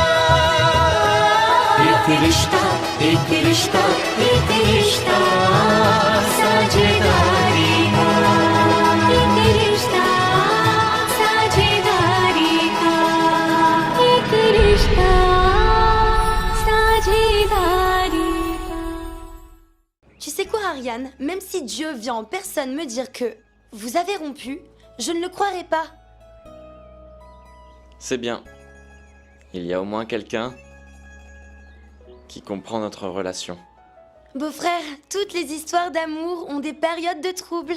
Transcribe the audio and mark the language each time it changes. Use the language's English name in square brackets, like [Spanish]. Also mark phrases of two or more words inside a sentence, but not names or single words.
[Hindi] एक रिश्ता एक रिश्ता एक रिश्ता साझेदारी का एक रिश्ता साझेदारी का एक रिश्ता साझेदारी का [French] Tu sais quoi, Ariane? Même si Dieu vient en personne me dire que vous avez rompu, je ne le croirai pas. C'est bien. Il y a au moins quelqu'un qui comprend notre relation. Beau-frère, toutes les histoires d'amour ont des périodes de troubles.